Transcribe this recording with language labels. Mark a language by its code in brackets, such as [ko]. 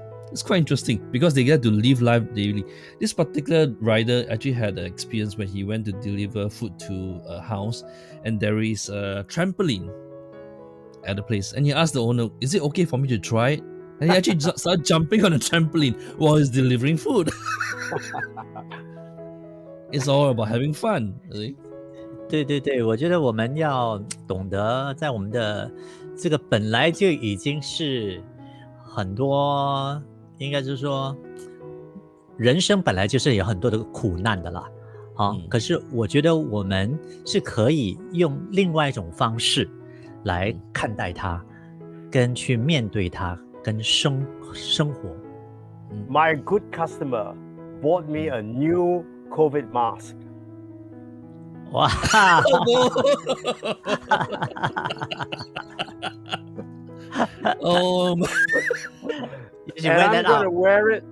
[en] It's quite interesting because they get to live life daily. This particular rider actually had an experience when he went to deliver food to a house, and there is a trampoline at the place. And he asked the owner, "Is it okay for me to try it?" And he actually started jumping on a trampoline while he's delivering food. It's all about having fun. Really. [zh] 对，我觉得我们要懂得在我们的这个本来就已经是很多，应该就是说人生本来就是有很多的苦难的啦。可是我觉得我们是可以用另外一种方式来看待它，跟去面对它，跟生活。 [en] My good customer bought me a new COVID mask. Wow. Oh, and I'm gonna wear it.